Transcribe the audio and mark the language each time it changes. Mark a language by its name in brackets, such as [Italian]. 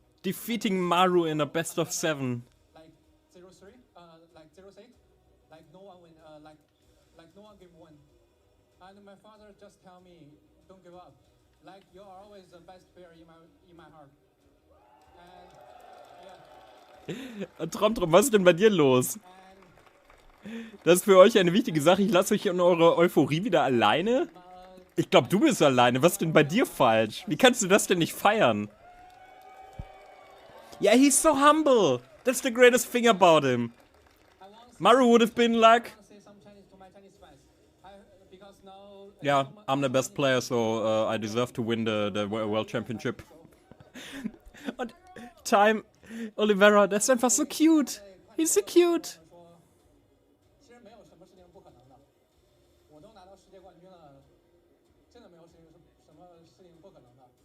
[English] Defeating Maru in a best of 7. like 0-3, like 0-8, like no one win, like no one game win. And my father just tell me, don't give up. Like you are always the best player in my heart. And yeah, [German] Trom, was ist denn bei dir los? [English] and [German] Das ist für euch eine wichtige Sache. Ich lasse euch in eure Euphorie wieder alleine. Ich glaube, du bist alleine. Was ist denn bei dir falsch? Wie kannst du das denn nicht feiern? [English] Yeah, he's so humble. That's the greatest thing about him. I want to Maru would have been like, say some Chinese to my Chinese fans. Because now yeah, I'm the best player, so I deserve to win the World Championship. [German] Und Time, Oliveira, das ist einfach so cute. [English] He's so cute. [Chinese] 其实没有什么事情不可能的。我都拿到世界冠军了，真的没有什么事情不可能的。